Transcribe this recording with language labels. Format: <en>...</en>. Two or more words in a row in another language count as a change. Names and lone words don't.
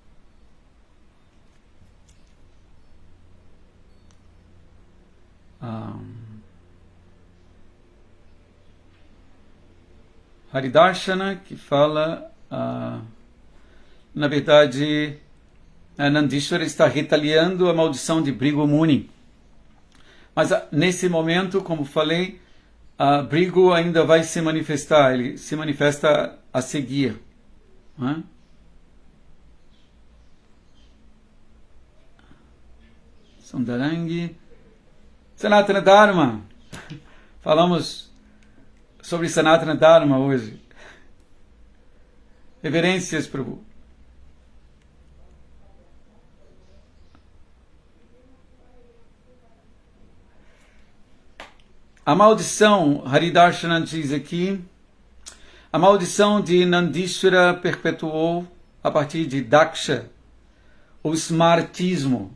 <pt>Haridarshana, que fala, na verdade, Nandishvara está retaliando a maldição de Bhrigu Muni. Mas nesse momento, como falei, Bhrigu ainda vai se manifestar, ele se manifesta a seguir. Né? Sundarangi.</pt> <sa>सनातन धर्म.</sa> <pt>Falamos sobre</pt> <sa>सनातन धर्म</sa> <pt>hoje. Reverências, Prabhu. A maldição, Haridarshana diz aqui, a maldição de Nandishvara perpetuou a partir de Daksha o smartismo.</pt>